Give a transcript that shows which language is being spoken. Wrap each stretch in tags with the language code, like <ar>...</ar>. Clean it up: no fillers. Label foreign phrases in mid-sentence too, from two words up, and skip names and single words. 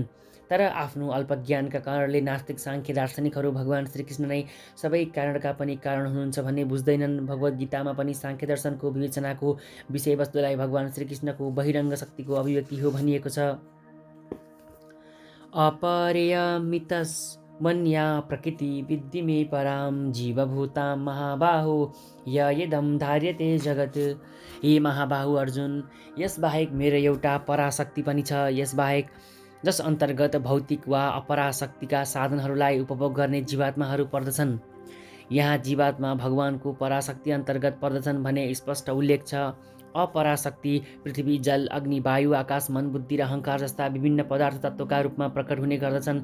<ne>तर आफ्नो अल्पज्ञानका कारणले नास्तिक साङ्ख्य दार्शनिकहरू भगवान श्रीकृष्ण नै सबै कारणका पनि कारण हुनुहुन्छ भन्ने बुझ्दैनन्। भगवद् गीतामा पनि साङ्ख्य दर्शनको विवेचनाको विषयवस्तुलाई भगवान श्रीकृष्णको बहिरङ्ग शक्तिको अभिव्यक्ति हो भनिएको छ।</ne> <sa>अपरिमितस् मन्या प्रकृति विद्धि मे परां जीवभूतां महाबाहो यदम धार्यते जगत।</sa> <ne>हे महाबाहु अर्जुन, यसबाहेक मेरो एउटा पराशक्ति पनि छ। यसबाहेक जस अन्तर्गत भौतिक वा अपराशक्तिका साधनहरूलाई उपभोग गर्ने जीवात्माहरू पर्दछन्। यहाँ जीवात्मा भगवानको पराशक्ति अन्तर्गत पर्दछन् भने स्पष्ट उल्लेख छ। अपराशक्ति पृथ्वी, जल, अग्नि, वायु, आकाश, मन, बुद्धि र अहङ्कार जस्ता विभिन्न पदार्थ तत्त्वका रूपमा प्रकट हुने गर्दछन्।</ne>